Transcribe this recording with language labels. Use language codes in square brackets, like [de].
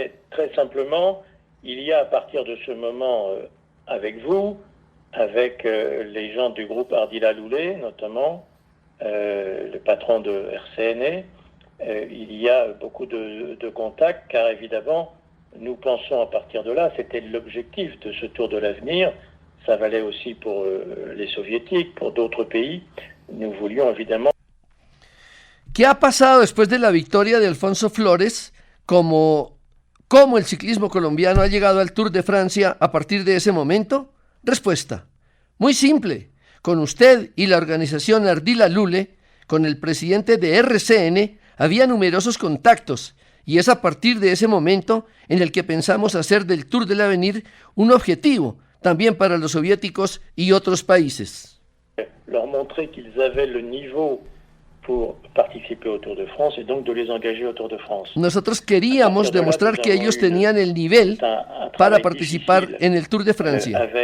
[fr] Très simplement, il y a à partir de ce moment avec vous, avec les gens du groupe Ardila Loulé notamment, le patron de RCN, il y a beaucoup de contacts car évidemment nous pensons à partir de là, c'était l'objectif de ce Tour de l'avenir, ça valait aussi pour les soviétiques, pour d'autres pays, nous voulions évidemment. [es] ¿Qué ha pasado después de la victoria de Alfonso Flores? ¿Cómo el ciclismo colombiano ha llegado al Tour de Francia a partir de ese momento? Respuesta, muy simple. Con usted y la organización Ardila Lule, con el presidente de RCN, había numerosos contactos y es a partir de ese momento en el que pensamos hacer del Tour del Avenir un objetivo también para los soviéticos y otros países. [fr] Leur montrer qu'ils avaient le niveau pour participer au Tour de France et donc de les engager au Tour de France. [es] Nosotros queríamos demostrar que ellos tenían el nivel para participar en el Tour de Francia.